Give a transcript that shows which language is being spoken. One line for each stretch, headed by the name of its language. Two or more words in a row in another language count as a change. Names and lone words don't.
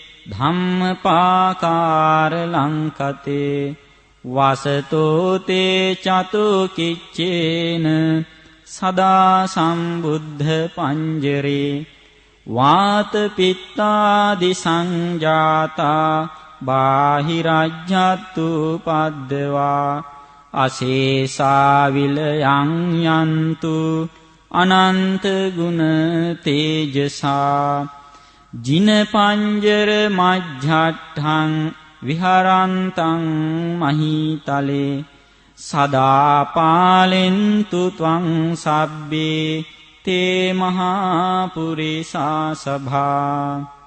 Pali: ධම්මපාකාර ලංකතේ වසතෝ තේ චතු කිච්චේන සදා සම්බුද්ධ පංජරේ වාත පිත්තාදි සංජාතා බාහිරජ්ජත්තු පද්දවා අශේසා විලයං යන්තු අනන්ත ගුණ තේජසා ජින පංජර මජ්ජට්ඨං විහරන්තං මහීතලේ සදා පාලෙන්තු ත්වං සබ්බේ තේ මහා පුරිසා සභා